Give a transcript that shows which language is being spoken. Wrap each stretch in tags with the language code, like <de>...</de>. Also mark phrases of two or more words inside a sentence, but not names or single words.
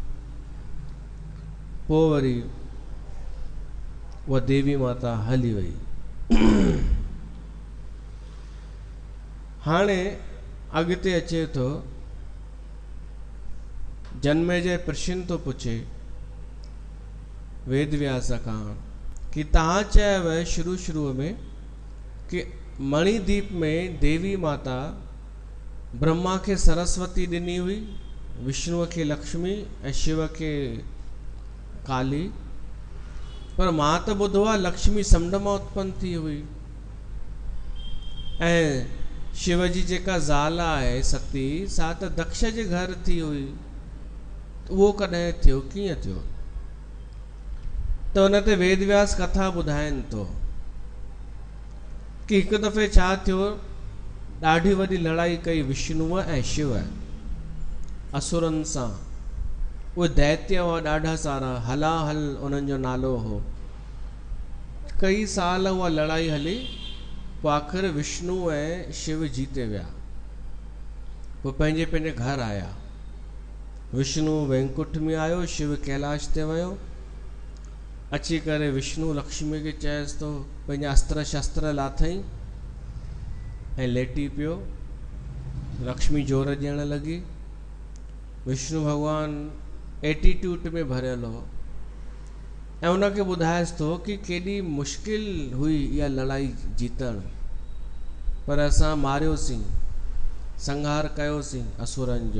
<sd>पोइ वरी उहा देवी माता हली वई। हाणे अॻिते अचे थो, जनमेजय प्रश्न थो पुछे वेद व्यास खां कि तव्हां चयव शुरू में कि मणिदीप में देवी माता ब्रह्मा खे सरस्वती ॾिनी हुई, विष्णुअ खे लक्ष्मी ऐं शिव खे काली। पर मां त ॿुधो आहे लक्ष्मी समुंड मां उत्पन्न थी हुई, ऐं शिव जी जेका ज़ाल आहे सती, सा त दक्ष जे घर थी हुई। उहो कॾहिं थियो, कीअं थियो? त हुन ते वेद व्यास कथा ॿुधाइनि थो कि हिकु दफ़े छा थियो, ॾाढी वॾी लड़ाई कई विष्णुअ ऐं शिव असुरनि सां। उहे दैत्य हुआ ॾाढा सारा, हलाहल उन्हनि जो नालो हो। कई साल उहा लड़ाई हली, पोइ आख़िर विष्णु ऐं शिव जीते विया। पोइ पंहिंजे पंहिंजे घर आया। विष्णु वैकुंठ में आयो, शिव कैलाश ते वियो। अची करे विष्णु लक्ष्मी खे चएसि थो, पंहिंजा अस्त्र शस्त्र लाथई ऐं लेटी पियो। लक्ष्मी जोर ॾियण लॻी। विष्णु भॻवानु एटीट्यूड में भरियल हो, ऐं उनखे ॿुधाएसि थो कि केॾी मुश्किल हुई इहा लड़ाई जीतण, पर असां मारियोसीं, संहार कयोसीं असुरनि जो।</sd>